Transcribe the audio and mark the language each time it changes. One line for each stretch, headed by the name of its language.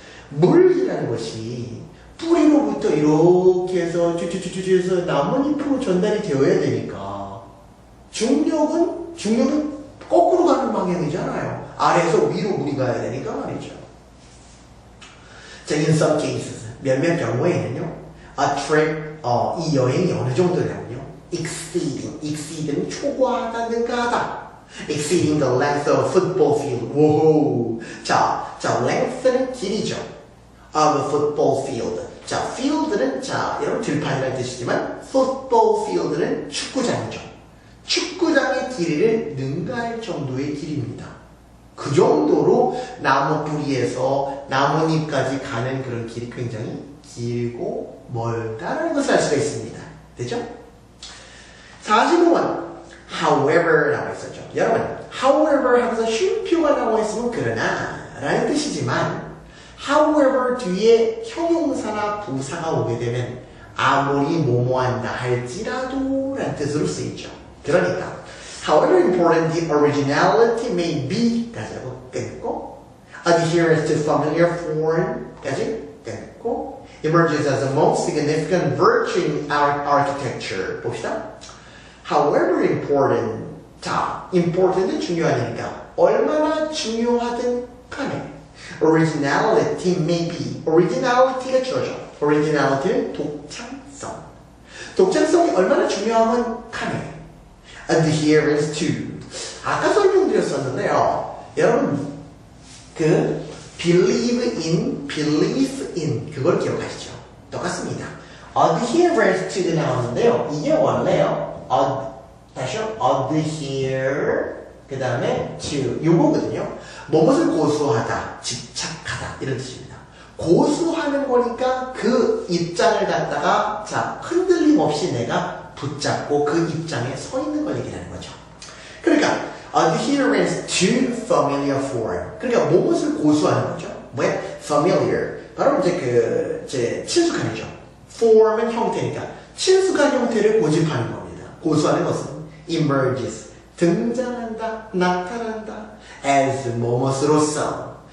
Korean: 물이라는 것이 뿌리로부터 이렇게 해서 쭈쭈쭈쭈 해서 나뭇잎으로 전달이 되어야 되니까 중력은 거꾸로 가는 방향이잖아요. 아래에서 위로 물이 가야 되니까 말이죠. 자,
English: in some cases
Korean: 몇몇 경우에는요,
English: a trip,
Korean: 이 여행이 어느 정도냐면요,
English: exceeding
Korean: 초과하다, 능가하다.
English: exceeding the length of a football field.
Korean: 오, 자, length는 길이죠.
English: of a football field.
Korean: 자, field는 자, 여러분 들판이라는 뜻이지만 football field는 축구장이죠. 축구장의 길이를 능가할 정도의 길입니다. 그 정도로 나무 뿌리에서 나뭇잎까지 가는 그런 길이 굉장히 길고 멀다라는 것을 알 수가 있습니다. 되죠? 45번 however 나와 있었죠. 여러분 however 하면서 쉼표가 나와 있으면 그러나 라는 뜻이지만 however 뒤에 형용사나 부사가 오게 되면 아무리 뭐뭐한다 할지라도 라는 뜻으로 쓰이죠. 그러니까
English: however important the originality may be
Korean: 까지라고 끊고
English: adherence to familiar form
Korean: 까지 끊고
English: emerges as the most significant virtue in our architecture
Korean: 봅시다.
English: however important
Korean: 자, important 중요하니까 얼마나 중요하든 간에
English: originality may be
Korean: originality가 주어져. originality는 독창성. 독창성이 얼마나 중요하면 간에
English: adherence to
Korean: 아까 설명드렸었는데요. 여러분 그 believe in 그걸 기억하시죠? 똑같습니다. adherence to도 나오는데요. 이게 원래요. 다시요. adhere 그 다음에 to 요거거든요. 무엇을 고수하다, 집착하다 이런 뜻입니다. 고수하는 거니까 그 입장을 갖다가 자 흔들림 없이 내가 붙잡고 그 입장에 서 있는 걸 얘기하는 거죠. 그러니까
English: adherence to familiar form.
Korean: 그러니까 무엇을 고수하는 거죠? 뭐야? familiar. 바로 이제 친숙한이죠. form은 형태니까 친숙한 형태를 고집하는 겁니다. 고수하는 것은 emerges. 등장한다, 나타난다. as 무엇으로서.